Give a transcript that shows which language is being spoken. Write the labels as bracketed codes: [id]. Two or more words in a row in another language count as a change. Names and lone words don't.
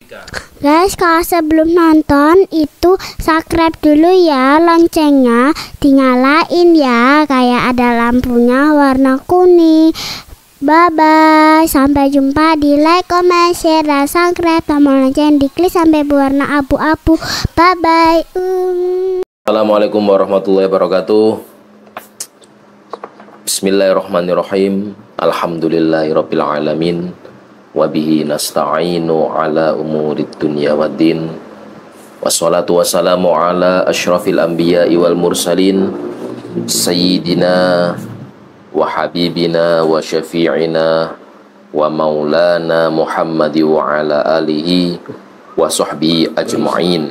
[id] Guys, kalau sebelum nonton itu subscribe dulu ya, loncengnya dinyalain ya, kayak ada lampunya warna kuning. [en] Bye bye, [id] sampai jumpa di [en] like, comment, share, [id] dan subscribe, tombol lonceng diklik sampai berwarna abu-abu. [en] Bye bye. [ar] السلام عليكم ورحمة الله وبركاته. بسم الله الرحمن الرحيم. الحمد لله رب العالمين. وبه نستعين على أمور الدنيا والدين. والصلاة والسلام على أشرف الأنبياء والمرسلين سيدنا وحبيبنا وشفيعنا ومولانا محمد وعلى آله وصحبه أجمعين.